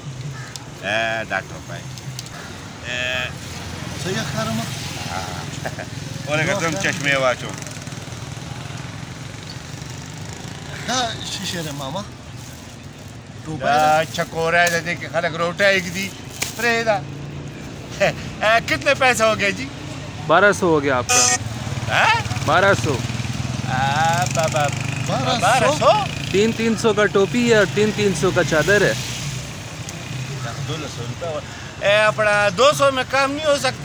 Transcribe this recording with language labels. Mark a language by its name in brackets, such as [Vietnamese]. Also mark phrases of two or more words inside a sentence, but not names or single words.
[Pashto] دا ټوپی څه یې ښکارم؟ ولکه ته هم چشمې واچوم. دا شیشې دی ماما. دا چکوری دی، دې کې خلک روټۍ ږدي، پرېږده. [Hindi] कितने पैसा हो गया जी? 1200 हो गया आपका। 1200। 1200? 300 का टोपी है और 300 का चादर है। 200 अपना 200 में काम नहीं हो सकता।